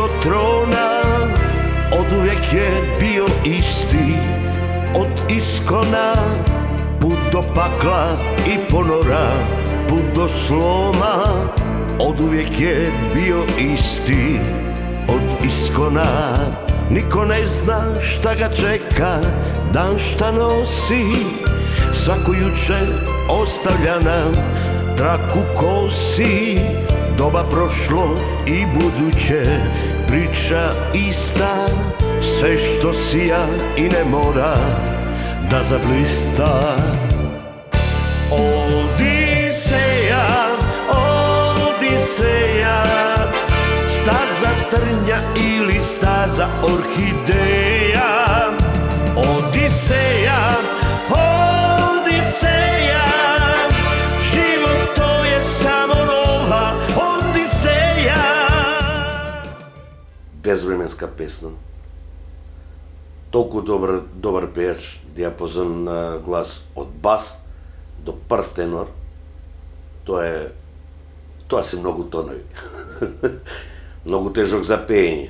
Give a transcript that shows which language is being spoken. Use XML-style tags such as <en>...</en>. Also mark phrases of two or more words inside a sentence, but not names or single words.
<sr>трона, одувек е био исти, од искона, пут до пакла и понора, пут до слома, одувек е био исти, од искона. Нико не зна шта га чека, дан шта носи, свако јуче оставља нам траку коси, доба прошло и будуće, priča ista, sve što sija i ne mora da zablista. Odiseja, Odiseja, staza trnja ili staza orhideja. Odiseja, Odiseja, život to je samo nova Odiseja.</sr> <mk>Безвременска песна. Толку добар пејач, диапазон на глас од бас до прв тенор. Тоа се многу тонови. Многу тежок за пеење.</mk>